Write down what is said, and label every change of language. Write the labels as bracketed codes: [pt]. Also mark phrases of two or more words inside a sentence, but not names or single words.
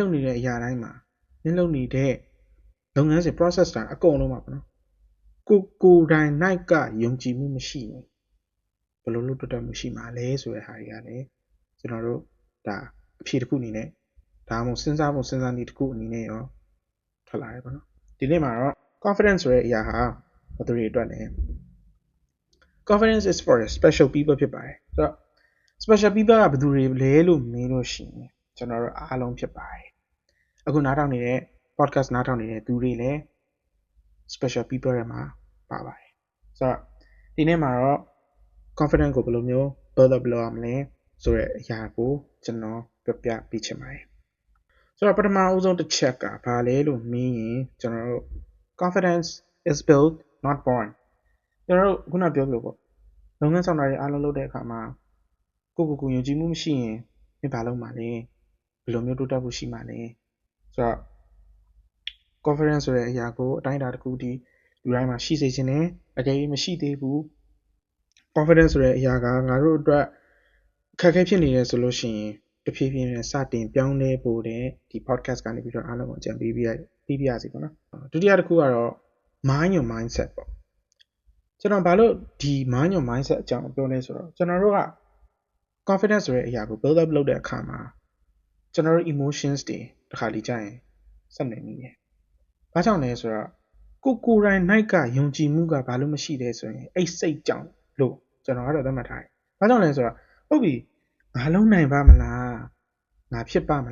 [my] လုပ်နေတဲ့အရာတိုင်းမှာမင်းလုပ်နေတဲ့လုပ်ငန်းစဉ် process တိုင်းအကုန်လုံးပါပေါ့နော်ကိုယ်တိုင်၌ကယုံကြည်မှုမရှိဘူးဘယ်လိုလုပ်တက်မှုရှိမှာလဲဆိုတဲ့ဟာတွေကလည်းကျွန်တော်တို့ဒါအဖြေတစ်ခုအနေနဲ့ဒါမှမဟုတ်စဉ်းစားနည်းတစ်ခုအနေနဲ့ရောထွက်လာတယ်ပေါ့နော်ဒီနေ့မှာတော့ confidence ဆိုတဲ့အရာဟာဘယ်သူတွေအတွက်လဲ [en] confidence is for special people [my] ဖြစ်ပါတယ်ဆိုတော့ special people ကဘယ်သူတွေလဲလို့မေးလို့ရှိရင်ကျွန်တော်တို့အားလုံးဖြစ်ပါတယ်အခုနားထောင်နေတဲ့ podcast နားထောင်နေတဲ့သူတွေလည်း special people တွေမှာပါပါတယ်ဆိုတော့ဒီနေ့မှာတော့ confidence ကိုဘယ်လိုမျိုး [en] build up [my] လုပ်ရမလဲဆိုတဲ့အရာကိုကျွန်တော်ပြပြပေးချင်ပါတယ်ဆိုတော့ပထမအဦးဆုံးတစ်ချက်ကဘာလဲလို့မေးရင်ကျွန်တော်တို့ [en] confidence is built not born [my] ကျွန်တော်တို့ခုနပြောလို့ပေါ့လုပ်ငန်းဆောင်တာတွေအားလုံးလုပ်တဲ့အခါမှာကိုယုံကြည်မှုမရှိရင်မင်းဘာလုပ်မှာလဲဘယ်လိုမျိုးတိုးတက်ဖို့ရှိမှာလဲဆိုတော့ confidence ဆိုတဲ့အရာကိုအတိုင်းအတာတစ်ခုတည်းလူတိုင်းမှာရှိစေချင်တယ်အကယ်၍မရှိသေးဘူး confidence ဆိုတဲ့အရာကငါတို့အတွက်ခက်ခဲဖြစ်နေတယ်ဆိုလို့ရှိရင်တဖြည်းဖြည်းနဲ့စတင်ပြောင်းလဲဖို့တဲ့ဒီ podcast ကနေပြီးတော့အားလုံးကိုအကြံပေးပြရစီပေါ့နော်ဒုတိယတစ်ခုကတော့ [en] mind your mindset [my] ပေါ့ကျွန်တော်ဘာလို့ဒီ [en] mind your mindset [my] အကြောင်းပြောလဲဆိုတော့ကျွန်တော်တို့က confidence ဆို တဲ့အရာကို [en] build up [my] လုပ်တဲ့အခါမှာကျွန်တော်တို့ emotions တွေတစ်ခါလေကြာရင်ဆက်နေမိတယ်။ဘာကြောင့်လဲဆိုတော့ကိုယ်တိုင်နိုင်ကယုံကြည်မှုကဘာလို့မရှိလဲဆိုရင်အဲ့စိတ်ကြောင့်လို့ကျွန်တော်ကတော့သတ်မှတ်ထားတယ်။ဘာကြောင့်လဲဆိုတော့ဟုတ်ပြီငါလုံးနိုင်ပါမလားငါဖြစ်ပါမ